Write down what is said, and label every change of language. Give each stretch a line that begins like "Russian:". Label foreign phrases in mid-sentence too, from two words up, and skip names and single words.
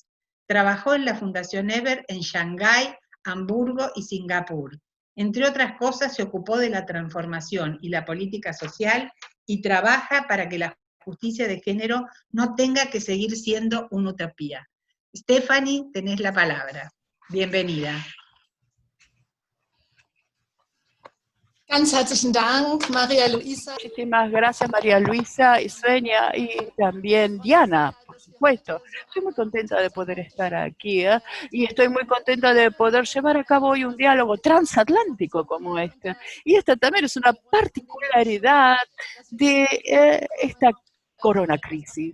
Spanish: Trabajó en la Fundación Ebert en Shanghái, Hamburgo y Singapur. Entre otras cosas, se ocupó de la transformación y la política social y trabaja para que la justicia de género no tenga que seguir siendo una utopía. Stephanie, tenés la palabra. Bienvenida.
German: Ganz herzlichen Dank, María Luisa.
Spanish: Muchísimas gracias, María Luisa y Sueña, y también Diana, por supuesto. Estoy muy contenta de poder estar aquí, y estoy muy contenta de poder llevar a cabo hoy un diálogo transatlántico como este. Y esta también es una particularidad de esta corona crisis.